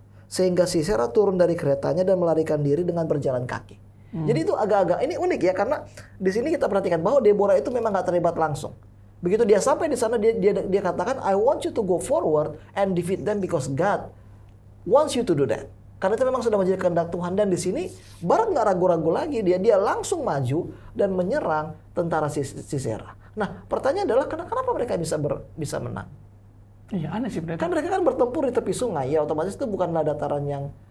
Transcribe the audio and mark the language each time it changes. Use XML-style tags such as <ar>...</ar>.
<id>Sehingga Sisera turun dari keretanya dan melarikan diri dengan berjalan kaki. Jadi itu agak-agak ini unik ya, karena di sini kita perhatikan bahwa Deborah itu memang nggak terlibat langsung. Begitu dia sampai di sana, dia katakan,</id> <en>I want you to go forward and defeat them because God wants you to do that.</en> <id>Karena itu memang sudah menjadi kehendak Tuhan. Dan di sini Barak nggak ragu-ragu lagi, dia langsung maju dan menyerang tentara Sisera. Nah, pertanyaan adalah kenapa mereka bisa menang? Iya, aneh sih. Kan mereka kan bertempur di tepi sungai, ya otomatis itu bukanlah dataran yang</id>